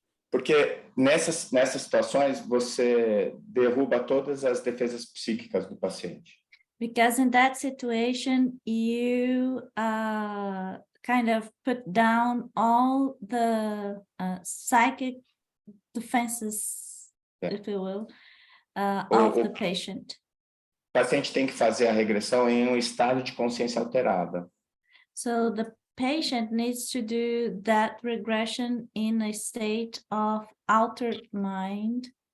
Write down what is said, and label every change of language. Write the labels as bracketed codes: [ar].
[pt] Porque nessas situações você derruba todas as defesas psíquicas do paciente. [en] Because in that situation, you kind of put down all the psychic defenses, if you will, of the patient. [pt] O paciente tem que fazer a regressão em estado de consciência alterada. [en] So the patient needs to do that regression in a state of altered mind.